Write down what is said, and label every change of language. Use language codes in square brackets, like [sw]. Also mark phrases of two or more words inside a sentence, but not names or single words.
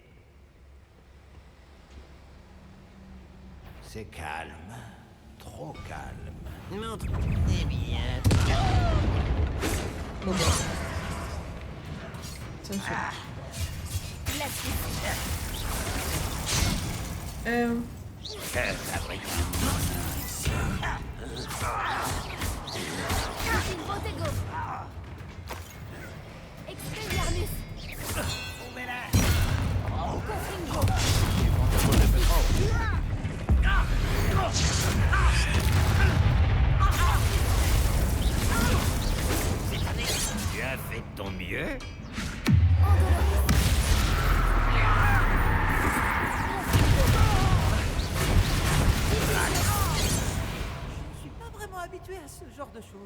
[fr] C'est calme, trop calme. Montre. Eh bien. Ça me fait. La suite. Botego. [la] Expelliarmus. Confringo. [fr] Tu as fait de ton mieux. Je ne suis pas vraiment habitué habitué à ce genre de choses.